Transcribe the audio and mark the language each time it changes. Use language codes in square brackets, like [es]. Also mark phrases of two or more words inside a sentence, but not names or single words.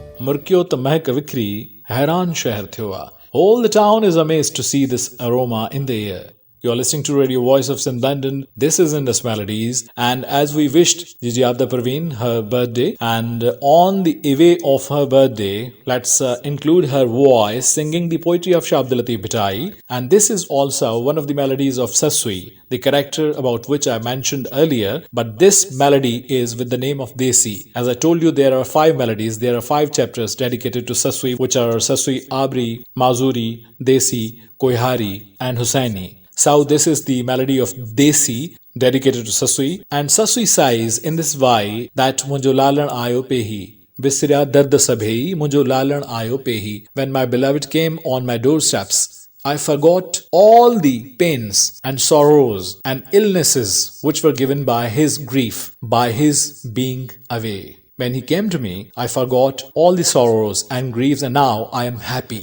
[sd] मुर्कियो त महक विखरी हैरान शहर थियो आ. [en] All the town is amazed to see this aroma in the air. You're listening to Radio Voice of Sindh London. This is Indus Melodies. And as we wished Gigi Abda Parveen her birthday, and on the eve of her birthday, let's include her voice singing the poetry of Shah Abdul Latif Bhittai. And this is also one of the melodies of Sasui, the character about which I mentioned earlier. But this melody is with the name of Desi. As I told you, there are 5 melodies. There are 5 chapters dedicated to Sasui, which are Sasui Abri, Mazuri, Desi, Koihari, and Husaini. So this is the melody of Desi dedicated to Sasui, and Sasui says in this way that [sd] منهنجو لالڻ آيو پيهي وسرا درد سڀئي منهنجو لالڻ آيو پيهي. [en] When my beloved came on my doorsteps, I forgot all the pains and sorrows and illnesses which were given by his grief, by his being away. When he came to me, I forgot all the sorrows and griefs, and now I am happy.